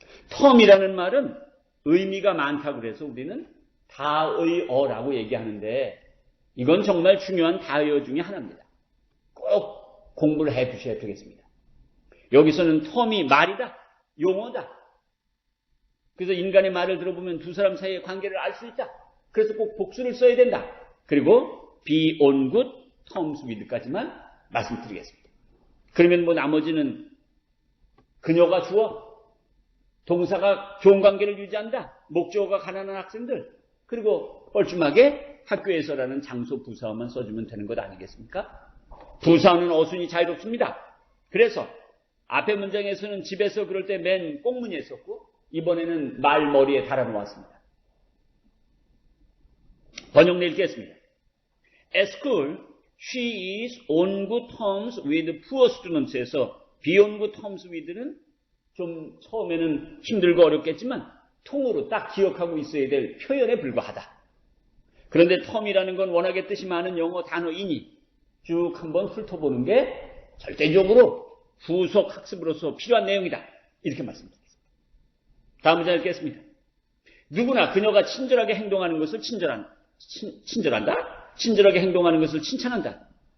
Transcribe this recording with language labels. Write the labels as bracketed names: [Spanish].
[Korean] term이라는 말은 의미가 많다고 그래서 우리는 다의어라고 얘기하는데 이건 정말 중요한 다의어 중에 하나입니다. 꼭 공부를 해 두셔야 되겠습니다. 여기서는 term이 말이다, 용어다. 그래서 인간의 말을 들어보면 두 사람 사이의 관계를 알 수 있다. 그래서 꼭 복수를 써야 된다. 그리고 [English] be on good terms with [Korean] 까지만 말씀드리겠습니다. 그러면 뭐 나머지는 그녀가 주어, 동사가 좋은 관계를 유지한다, 목적어가 가난한 학생들, 그리고 뻘쭘하게 학교에서라는 장소 부사어만 써주면 되는 것 아니겠습니까? 부사어는 어순이 자유롭습니다. 그래서 앞에 문장에서는 집에서 그럴 때 맨 꽁무니에 썼고 이번에는 말머리에 달아놓았습니다. 번역 읽겠습니다. [English] At school, she is on good terms with poor students [Korean] 에서 be on good terms with는 좀 처음에는 힘들고 어렵겠지만 통으로 딱 기억하고 있어야 될 표현에 불과하다. 그런데 term이라는 건 워낙에 뜻이 많은 영어 단어이니 쭉 한번 훑어보는 게 절대적으로 후속 학습으로서 필요한 내용이다. 이렇게 말씀드리겠습니다. 다음 문장 읽겠습니다. 누구나 그녀가 친절하게 행동하는 것을 친절한다? 친절하게 행동하는 것을 칭찬한다.